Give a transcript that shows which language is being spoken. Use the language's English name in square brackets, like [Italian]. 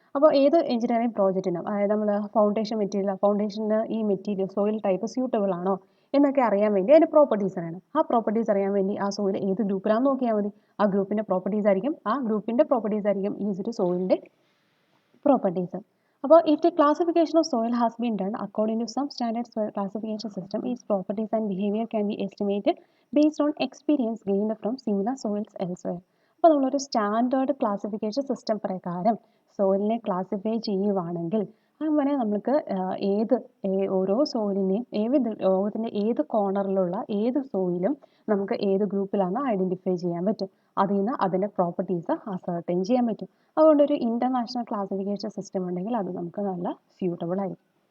[Malayalam] അപ്പോൾ ഏത് എഞ്ചിനീയറിംഗ് പ്രോജക്റ്റിനും, അതായത് നമ്മൾ ഫൗണ്ടേഷൻ മെറ്റീരിയൽ, ഫൗണ്ടേഷന് ഈ മെറ്റീരിയൽ സോയിൽ ടൈപ്പ് സ്യൂട്ടബിൾ ആണോ എന്നൊക്കെ അറിയാൻ വേണ്ടി അതിൻ്റെ പ്രോപ്പർട്ടീസ് അറിയണം. ആ പ്രോപ്പർട്ടീസ് അറിയാൻ വേണ്ടി ആ സോയിൽ ഏത് ഗ്രൂപ്പിലാണെന്ന് നോക്കിയാൽ മതി. ആ ഗ്രൂപ്പിൻ്റെ പ്രോപ്പർട്ടീസ് ആയിരിക്കും ഈസ് ടു സോയിലിൻ്റെ പ്രോപ്പർട്ടീസ്. അപ്പോൾ [English] if the classification of soil has been done according to some standard soil classification system, its properties and behavior can be estimated based on experience gained from similar soils elsewhere. [Malayalam] അപ്പോൾ നമ്മളൊരു standard classification system പ്രകാരം സോയിലിനെ classify ചെയ്യുവാണെങ്കിൽ അങ്ങനെ നമുക്ക് ഓരോ സോയിലിനെയും ലോകത്തിൻ്റെ ഏത് കോർണറിലുള്ള ഏത് സോയിലും നമുക്ക് ഏത് ഗ്രൂപ്പിലാണെന്ന് ഐഡൻറ്റിഫൈ ചെയ്യാൻ പറ്റും. അതിൽ നിന്ന് അതിൻ്റെ പ്രോപ്പർട്ടീസ് അസർട്ടൈൻ ചെയ്യാൻ പറ്റും. അതുകൊണ്ട് ഒരു ഇൻ്റർനാഷണൽ ക്ലാസിഫിക്കേഷൻ സിസ്റ്റം ഉണ്ടെങ്കിൽ അത് നമുക്ക് നല്ല സ്യൂട്ടബിൾ ആയിരിക്കും.